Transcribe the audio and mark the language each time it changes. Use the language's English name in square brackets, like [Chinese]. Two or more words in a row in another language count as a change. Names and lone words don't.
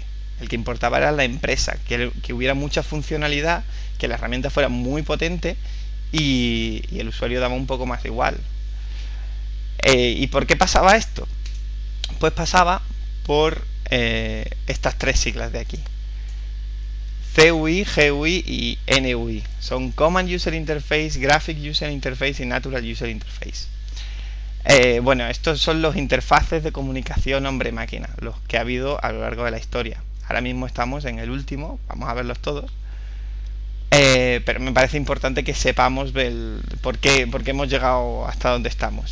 [Spanish] El que importaba era la empresa, que hubiera mucha funcionalidad, que la herramienta fuera muy potente y el usuario daba un poco más igual. ¿Y por qué pasaba esto? Pues pasaba por estas tres siglas de aquí: CUI, GUI y NUI. Son [English] Common User Interface, Graphic User Interface [Spanish] y [English] Natural User Interface. [Spanish] Bueno, estos son los interfaces de comunicación hombre-máquina, los que ha habido a lo largo de la historia. Ahora mismo estamos en el último, vamos a verlos todos. Pero me parece importante que sepamos por qué hemos llegado hasta donde estamos.